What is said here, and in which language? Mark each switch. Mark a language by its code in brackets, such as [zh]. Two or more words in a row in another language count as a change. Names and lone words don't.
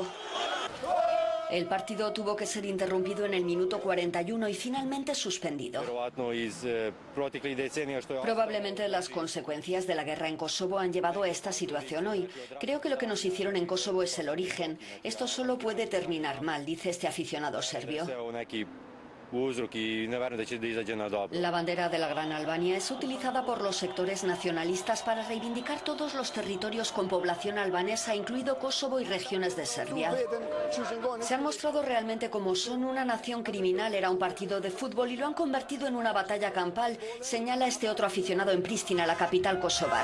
[es] El partido tuvo que ser interrumpido en el minuto 41 y finalmente suspendido. Probablemente las consecuencias de la guerra en Kosovo han llevado a esta situación hoy. Creo que lo que nos hicieron en Kosovo es el origen. Esto solo puede terminar mal, dice este aficionado serbio. [sr] uzrok I ne verujem da će da izađe na dobro. [es] La bandera de la Gran Albania es utilizada por los sectores nacionalistas para reivindicar todos los territorios con población albanesa, incluido Kosovo y regiones de Serbia. Se han mostrado realmente como son una nación criminal, era un partido de fútbol y lo han convertido en una batalla campal, señala este otro aficionado en Pristina, la capital kosovar.